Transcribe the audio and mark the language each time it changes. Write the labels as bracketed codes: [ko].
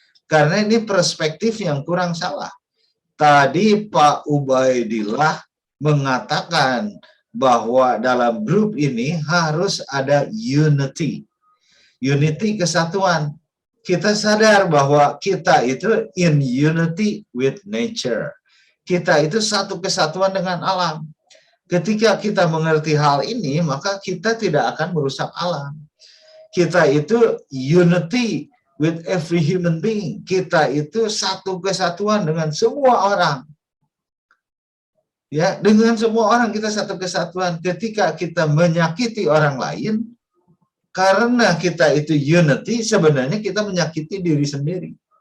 [id] Karena ini perspektif yang kurang salah. Tadi Pak Ubaidillah mengatakan bahwa dalam grup ini harus ada unity. Unity, kesatuan. Kita sadar bahwa kita itu [en] in unity with nature. [id] Kita itu satu kesatuan dengan alam. Ketika kita mengerti hal ini, maka kita tidak akan merusak alam. Kita itu [en] unity with every human being. [id] Kita itu satu kesatuan dengan semua orang. Ya, dengan semua orang kita satu kesatuan. Ketika kita menyakiti orang lain, karena kita itu unity, sebenarnya kita menyakiti diri sendiri.